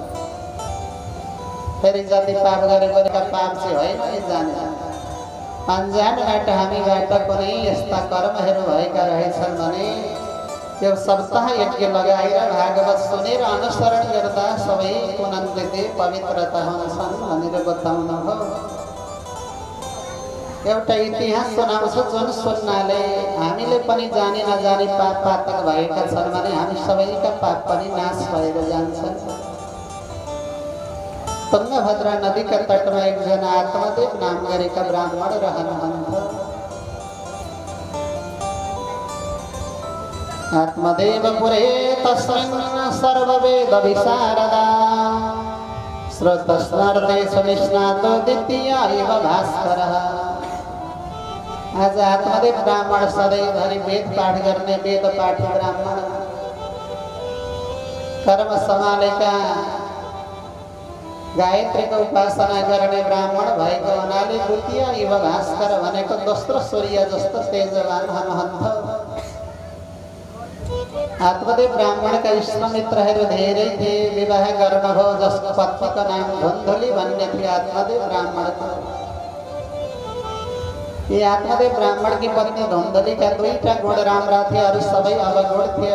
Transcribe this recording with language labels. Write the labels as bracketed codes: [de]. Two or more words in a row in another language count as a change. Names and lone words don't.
[ne] फेरि जति पाप गरेका पाप चाहिँ होइन जाने, अनजानबाट हामीबाट कुनै यस्ता कर्महरू भएका रहेछन् भने यो सप्ताह यज्ञ लगाएर भागवत सुनेर अनुसरण गर्दा सबै पुनन्तिते पवित्रता हुन्छन् भनेर बताउनु हो। एउटा इतिहास सुनाउँछ जुन सुन्नाले हामीले पनि जाने नजाने पाप पातक भएका छन् भने हामी सबैका पाप पनि नाश भएर जान्छन्। तुंगभद्रा [hi] नदी का तट में [ne] एक जना आत्मदेव नाम गरेका ब्राह्मण रहनुहुन्थ्यो। [sa] आत्मदेव पुरे तस्मिन् सर्ववेद विशारदा श्रोतस्नार्देश निष्णातो द्वितीय इव भास्करः। [ne] आज आत्मदेव ब्राह्मण सधैँभरि वेद पाठ गर्ने वेद पाठी ब्राह्मण, कर्म सम्हालेका गायत्रीको उपासना गर्ने ब्राह्मण भएको हुनाले [sa] द्वितीय इव भास्कर [ne] भनेको दोस्रो सूर्य जस्तो तेजवान हुनुहुन्थ्यो। आत्मदेव ब्राह्मणका इष्टमित्रहरू धेरै थिए। विवाह गर्नुभयो जसको पत्नीको नाम धुन्धुली भन्ने थियो आत्मदेव ब्राह्मणको। यी आत्मदेव ब्राह्मणकी पत्नी धुन्धुलीका दुईटा गुण राम्रा थिए, अरू सबै अवगुण थिए।